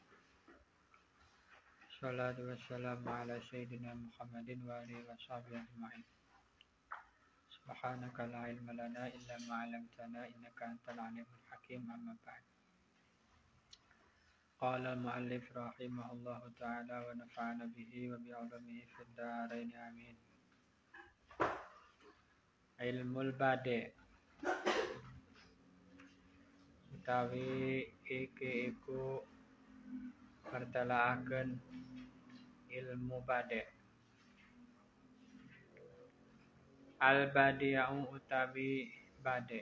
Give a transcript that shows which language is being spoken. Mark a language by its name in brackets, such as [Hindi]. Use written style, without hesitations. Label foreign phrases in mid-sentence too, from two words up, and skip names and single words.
[Arabic] الصلاة والسلام على سيدنا محمد وآله وصحبه أجمعين. سبحانك لا علم لنا إلا ما علمتنا إنك أنت العليم الحكيم. أما بعد. قال المؤلف رحمه الله تعالى ونفعنا به وبعلومه في الدارين آمين. علم البديع [Javanese] utawi iki iku pertelaaken ilmu bade. [Arabic] البديع [Javanese] utawi bade.